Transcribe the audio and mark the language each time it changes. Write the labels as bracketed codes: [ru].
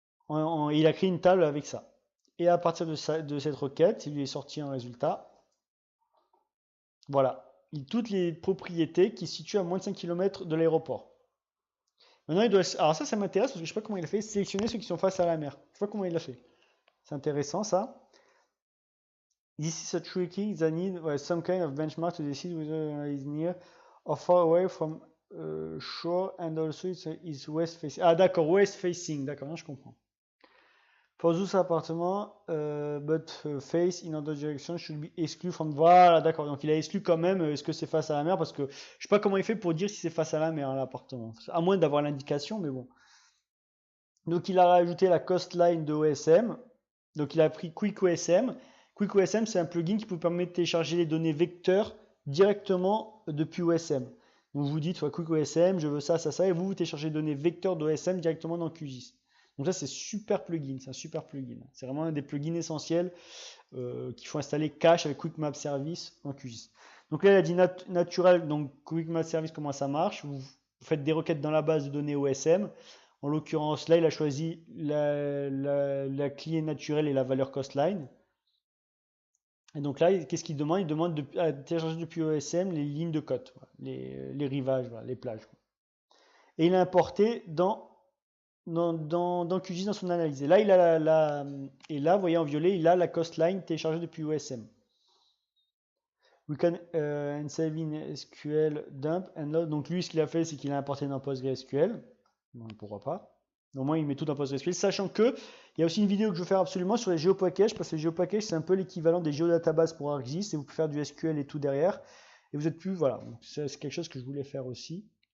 [fr] Il a créé une table avec ça. Et à partir de cette requête, il lui est sorti un résultat. Voilà. Toutes les propriétés qui se situent à moins de 5 km de l'aéroport. Maintenant, alors ça m'intéresse parce que je ne sais pas comment il a fait. Sélectionner ceux qui sont face à la mer. Je ne sais pas comment il l'a fait. C'est intéressant ça. [en] This is a tricky. They need some kind of benchmark to decide whether is near or far away from shore and also it's west facing. [fr] Ah d'accord, [en] west facing. [fr] D'accord, je comprends. [en] For those appartements, but face in other direction should be excluded from. [fr] Voilà, d'accord. Donc il a exclu quand même. Est-ce que c'est face à la mer? Parce que je sais pas comment il fait pour dire si c'est face à la mer l'appartement. À moins d'avoir l'indication, mais bon. Donc il a rajouté la coastline de OSM. Donc il a pris QuickOSM. QuickOSM, c'est un plugin qui vous permet de télécharger les données vecteurs directement depuis OSM. Donc vous dites QuickOSM, je veux ça, ça, ça, et vous téléchargez les données vecteurs d'OSM directement dans QGIS. Donc ça, c'est super plugin, c'est un super plugin. C'est vraiment un des plugins essentiels qu'il faut installer cache avec Quick Map Service en QGIS. Donc là, il a dit naturel, donc Quick Map Service, comment ça marche? Vous faites des requêtes dans la base de données OSM. En l'occurrence, là, il a choisi la clé naturelle et la valeur coastline. Et donc là, qu'est-ce qu'il demande? Il demande de télécharger depuis OSM les lignes de côte, les rivages, les plages. Et il a importé dans QGIS dans son analyse. Et là, vous voyez en violet, il a la coastline téléchargée depuis OSM. [en] We can save in SQL dump and load. [fr] Donc lui, ce qu'il a fait, c'est qu'il a importé dans PostgreSQL. Donc pourquoi pas. Au moins, il met tout dans PostgreSQL. Sachant que il y a aussi une vidéo que je veux faire absolument sur les GeoPackages, parce que les GeoPackages, c'est un peu l'équivalent des GeoDatabases pour ArcGIS, et vous pouvez faire du SQL et tout derrière. Et vous êtes plus, voilà. C'est quelque chose que je voulais faire aussi.